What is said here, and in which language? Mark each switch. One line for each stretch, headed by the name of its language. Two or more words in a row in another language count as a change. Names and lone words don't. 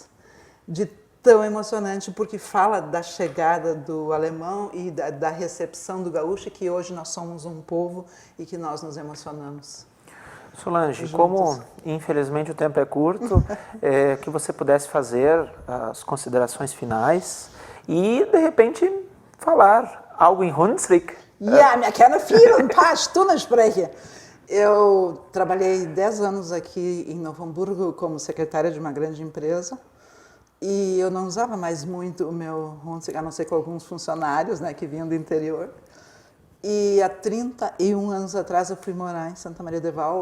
Portuguese: De tão emocionante, porque fala da chegada do alemão e da recepção do gaúcho, que hoje nós somos um povo e que nós nos emocionamos. Solange, como infelizmente o tempo é curto, que você pudesse fazer as considerações finais e, de repente, falar algo em Hunsrück.
German: Ja, wir können viel, ein paar Stunden sprechen.
Portuguese: Eu trabalhei 10 anos aqui em Novo Hamburgo como secretária de uma grande empresa e eu não usava mais muito o meu Hunsrück, a não ser com alguns funcionários, né, que vinham do interior. E há 31 anos atrás eu fui morar em Santa Maria de Val.